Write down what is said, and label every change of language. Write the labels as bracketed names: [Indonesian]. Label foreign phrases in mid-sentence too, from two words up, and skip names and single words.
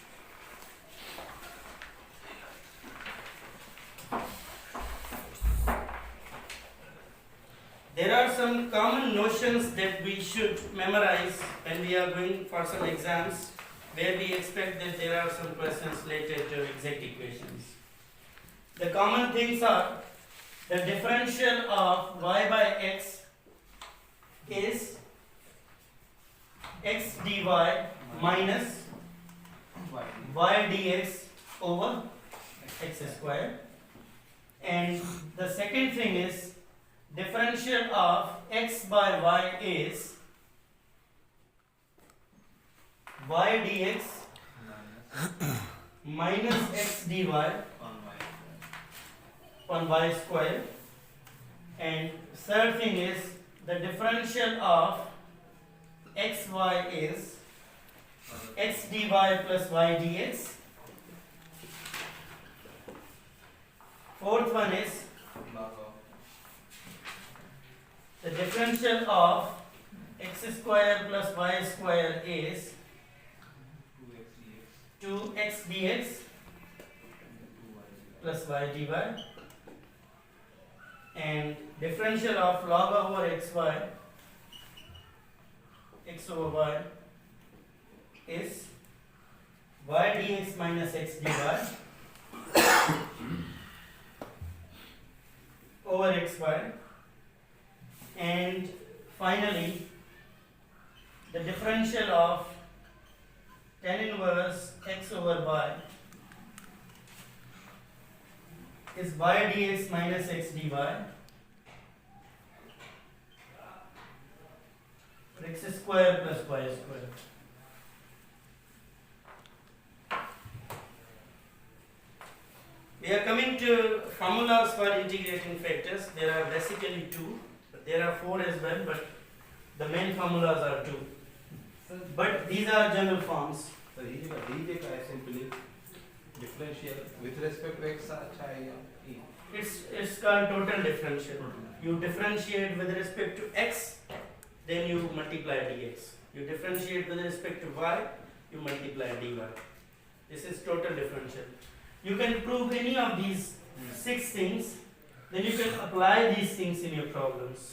[English] There are some common notions that we should memorize when we are going for some exams where we expect that there are some questions related to exact equations. The common things are the differential of y by x is x dy minus y dx over x square. And the second thing is differential of x by y is y dx minus x dy on y square. And third thing is the differential of xy is x dy plus y dx. Fourth one is the differential of x square plus y square is 2x dx plus y dy. And differential of log over xy, x over y is y dx minus x dy over xy. And finally, the differential of tan inverse x over y is y dx minus x dy x square plus y square. We are coming to formulas for integrating factors. There are basically two, but there are four as well, but the main formulas are two. But these are general forms. So dj [Hindi] का है [English] simply differential with respect to x [Hindi] अच्छा है या [English] e? It's called total differential. You differentiate with respect to x, then you multiply dx. You differentiate with respect to y, you multiply dy. This is total differential. You can prove any of these 6 things, then you can apply these things in your problems.